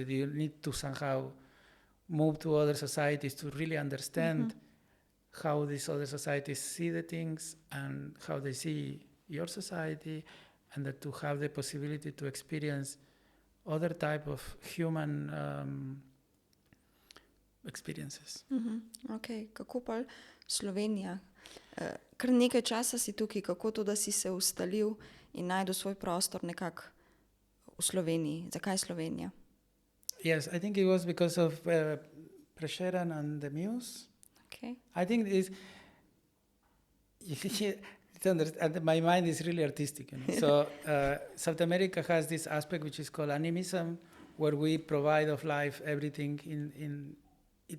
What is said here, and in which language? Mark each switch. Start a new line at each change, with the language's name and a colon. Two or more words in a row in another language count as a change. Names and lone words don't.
English: You need to somehow move to other societies to really understand how these other societies see the things and how they see your society, and that to have the possibility to experience other type of human experiences.
Slovenian: Ok, kako pa Slovenija? Kar nekaj časa si tukaj, kako to, da si se ustalil in najdel svoj prostor nekako v Sloveniji? Zakaj Slovenija?
English: Yes, I think it was because of pressure and the muse. Okay. I think my mind is really artistic. So South America has this aspect which is called animism, where we provide of life everything in it.